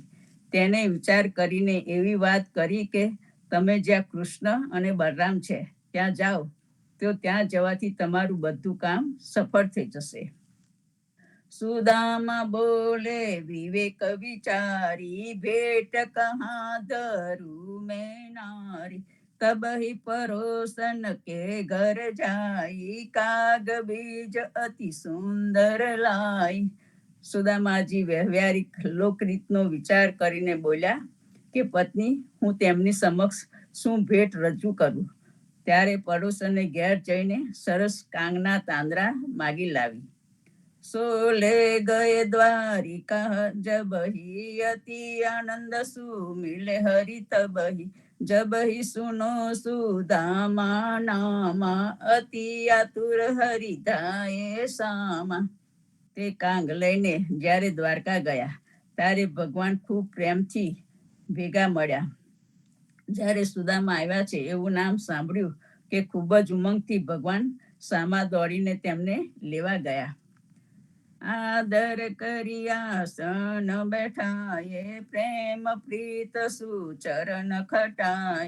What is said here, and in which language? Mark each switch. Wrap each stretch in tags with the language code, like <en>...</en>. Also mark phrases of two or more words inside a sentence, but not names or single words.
<gu>તેને વિચાર કરીને એવી વાત કરી કે તમે જ્યાં કૃષ્ણ અને બલરામ છે ત્યાં જાઓ તો ત્યાં જવાથી તમારું બધું કામ સફળ થઈ જશે।</gu> <hi>सुदामा बोले विवेक विचारी, भेंट कहा धरूं मैं नारी। तब ही परोसन के घर जाई, काग बीज अति सुंदर लाई।</hi> <gu>સુદામાજી વ્યવહારિક લોકરીતનો વિચાર કરીને બોલ્યા કે પત્ની, હું તેમની સમક્ષ શું ભેટ રજૂ કરું? ત્યારે પડોશને ઘેર જઈને સરસ કાંગના તાંદરા માગી લાવી।</gu> <hi>सो ले गये द्वारिका जबही, अति आनंद सु मिले हरि तबही। जब ही सुनो सुदामा नामा, अति आतुर हरिधाए सामा।</hi> <gu>તે કાંગ લઈને જ્યારે દ્વારકા ગયા ત્યારે ભગવાન ખૂબ પ્રેમથી ભેગા મળ્યા। જ્યારે સુદામા આવ્યા છે એવું નામ સાંભળ્યું કે ખૂબ જ ઉમંગથી ભગવાન સામા દોડીને તેમને લેવા ગયા।</gu> <hi>आदर कर्या सन बैठाए, प्रेम प्रीत सुचरण खटाय।</hi>